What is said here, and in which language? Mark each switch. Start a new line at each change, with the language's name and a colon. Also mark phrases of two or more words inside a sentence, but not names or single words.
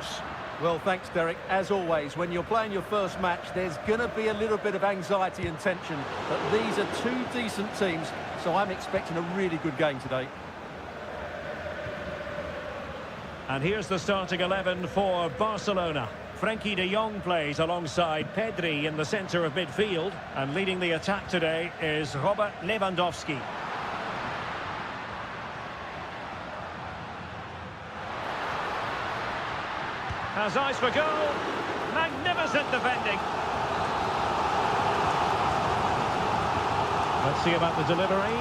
English: Well, thanks, Derek. As always, when you're playing your first match, there's going to be a little bit of anxiety and tension. But these are two decent teams, so I'm expecting a really good game today. And here's the starting 11 for Barcelona. Frenkie de Jong plays alongside Pedri in the centre of midfield. And leading the attack today is Robert Lewandowski. Has eyes for goal. Magnificent defending. Let's see about the delivery.